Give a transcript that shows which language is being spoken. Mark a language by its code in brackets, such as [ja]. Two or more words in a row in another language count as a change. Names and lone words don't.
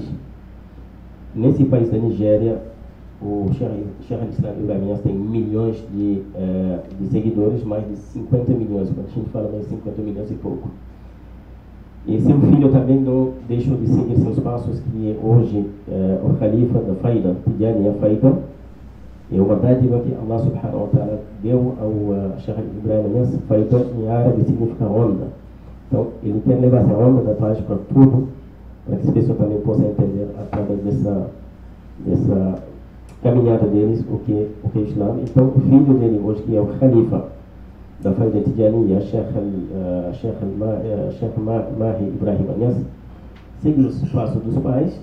[pt] Nesse país da Nigéria, o Sheikh Ibrahim Niasse tem milhões de seguidores, mais de 50 milhões, quando a gente fala mais de 50 milhões e pouco. E seu filho também não deixou de seguir seus passos, que é hoje o Khalifa da Faida, Tijaniya Faida. É uma dádiva que [ar] الله سبحانه وتعالى [pt] deu ao Sheikh Ibrahim Niasse. Faida em árabe significa onda. Então, ele quer levar essa onda da paz para tudo, para que as pessoas também possam entender através dessa caminhada deles o que é Islam. Então, o filho dele hoje, que é o Khalifa da Faida Tijaniya, Sheikh Mahi Ibrahim Niasse, seguir os passos dos pais.